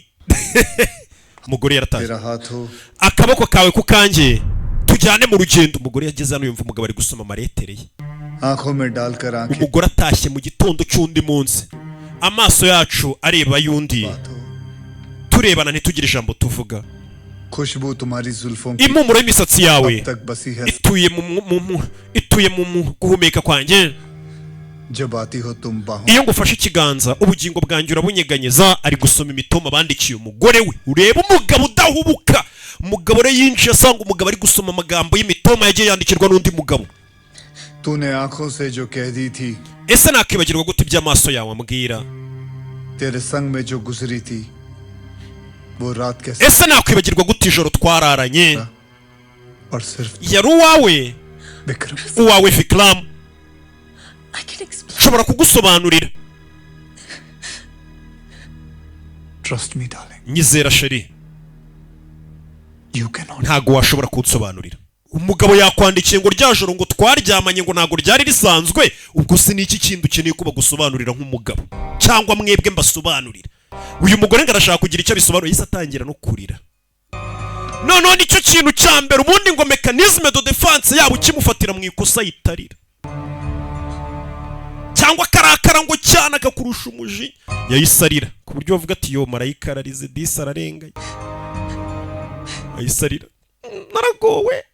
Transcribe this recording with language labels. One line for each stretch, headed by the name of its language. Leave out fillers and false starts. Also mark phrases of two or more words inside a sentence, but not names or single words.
Kinyarwanda: Umugore yarataje. Akaboko kawe ku kanjye tujyane mu rugendo. Umugore yageze hano yumva umugabo ari gusoma amaretere ye. Umugore atashye mu gitondo cy'undi munsi. Amaso yacu areba yundi. Turebana ntitugire ijambo tuvuga.
Hindi: खुशबू तुम्हारी जुल्फों की
Kinyarwanda: impumuro y'imisatsi yawe
Hindi: तक बसी है
Kinyarwanda: ituye mu guhumeka kwanjye.
Hindi: जब आती हो तुम बाहों
Kinyarwanda: iyo ngufashe ikiganza ubugingo bwanjye urabunyeganyeza. Ari gusoma imitoma bandikiye umugore we. Ureba umugabo udahubuka. Umugabo re yinjiye asanga umugabo ari gusoma amagambo y'imitoma yagiye yandikirwa n'undi mugabo.
Hindi: तूने आंखों से जो कह दी थी
Kinyarwanda: ese nakibagirwa gute iby'amaso yawe ambwira.
Hindi: तेरे संग में जो गुजरी थी वो रात कैसे
Kinyarwanda: ese nakwibagirwa gute ijoro twararanye.
Hindi: और सिर्फ
Kinyarwanda: yari uwawe uwawe Vikram.
English: I can explain.
Kinyarwanda: nshobora kugusobanurira.
English: trust me darling
Kinyarwanda: nyizera sheri
English: you can not
Kinyarwanda: ntago washobora kunsobanurira. Umugabo yakwandikiye ngo ryajoro ngo twaryamanye ngo ntago ryari risanzwe. Ubwo se niki kintu ukeneye kuba gusobanurira nk'umugabo cyangwa mwebwe mbasobanurira. Uyu mugore ngarashaka kugira icyo bisobanura yise atangira no kurira. Noneho nicyo kintu cya mbere ubundi ngo
French: mechanisme de defense
Kinyarwanda: yabo kimufatira mu ikosa yitarira cyangwa karakara ngo cyane akakurusha umuji yayisarira ku buryo bavuga ati yo marayika ararize disi ararengaye ayisarira naragowe.